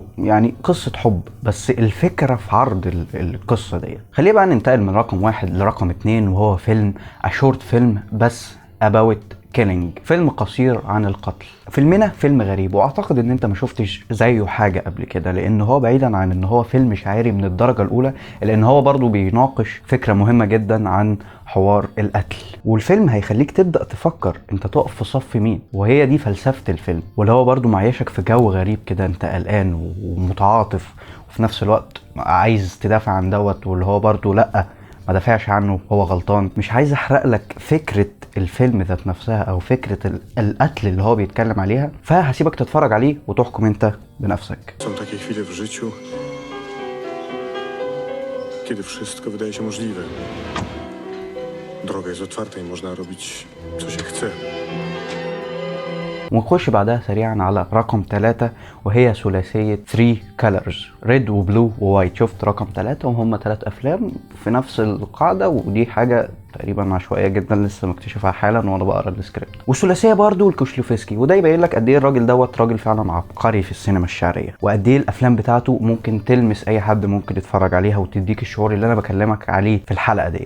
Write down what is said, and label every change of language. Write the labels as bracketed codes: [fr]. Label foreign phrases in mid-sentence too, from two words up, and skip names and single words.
[ar] يعني قصة حب، بس الفكرة في عرض القصة دي. خلينا بقى ننتقل من رقم واحد لرقم اتنين، وهو فيلم [en] short film [ar] بس [en] about killing، [ar] فيلم قصير عن القتل. فيلمنا فيلم غريب، واعتقد ان انت ما شفتش زيه حاجة قبل كده، لان هو بعيدا عن ان هو فيلم شاعري من الدرجة الاولى، لان هو برضو بيناقش فكرة مهمة جدا عن حوار القتل. والفيلم هيخليك تبدأ تفكر انت تقف في صف مين، وهي دي فلسفة الفيلم. واللي هو برضو معيشك في جو غريب كده، انت قلقان ومتعاطف وفي نفس الوقت عايز تدافع عن دوت، واللي هو برضو لأ ما دافعش عنه، هو غلطان. مش عايز احرق لك فكرة الفيلم ذات نفسها او فكرة القتل اللي هو بيتكلم عليها، فهسيبك تتفرج عليه وتحكم انت بنفسك. [pl] Są takie chwile w życiu, kiedy wszystko wydaje się możliwe. Droga jest otwarta i można robić, co się chce. [ar] ونخش بعدها سريعا على رقم 3، وهي ثلاثية 3 colors، ريد وبلو ووايت. شفت رقم 3 وهم 3 افلام في نفس القاعدة، ودي حاجة تقريبا عشوائيه جدا لسه مكتشفها حالا وانا بقرا السكريبت. والثلاثيه برضو الكوشلوفسكي، وده يبين لك قد ايه الراجل دوت راجل فعلا عبقري في السينما الشعريه، وقد ايه الافلام بتاعته ممكن تلمس اي حد ممكن يتفرج عليها وتديك الشعور اللي انا بكلمك عليه في الحلقه ديت.